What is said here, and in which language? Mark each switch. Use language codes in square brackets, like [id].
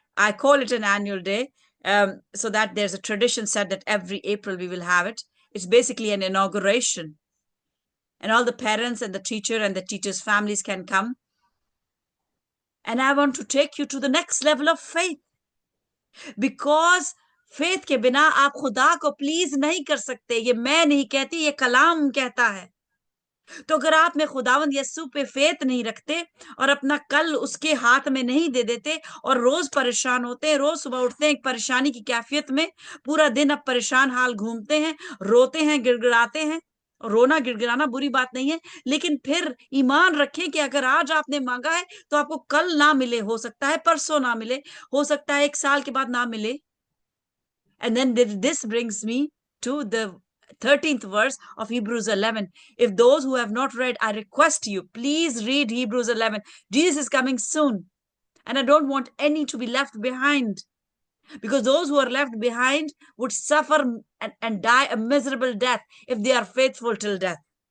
[en] I call it an annual day, so that there's a tradition set that every April we will have it. It's basically an inauguration. And all the parents and the teacher and the teachers' families can come. And I want to take you to the next level of faith. Because faith [hi] के बिना आप खुदा को please नहीं कर सकते। ये मैं नहीं कहती, ये कलाम कहता है। तो अगर आप में खुदावंद यस्सु पे फेथ नहीं रखते और अपना कल उसके हाथ में नहीं दे देते और रोज परेशान होते हैं, रोज सुबह उठते हैं एक परेशानी की कैफियत में, पूरा दिन अब परेशान हाल घूमते हैं, रोते हैं, गिड़गिड़ाते हैं। रोना गिड़गिड़ाना बुरी बात नहीं है, लेकिन फिर ईमान रखें कि अगर आज आपने मांगा है तो आपको कल ना मिले, हो सकता है परसों ना मिले, हो सकता है 1 साल के बाद ना मिले। [en] And then this brings me to the 13th verse of Hebrews 11. If those who have not read, I request you, please read Hebrews 11. Jesus is coming soon. And I don't want any to be left behind. Because those who are left behind would suffer and die a miserable death if they are faithful till death.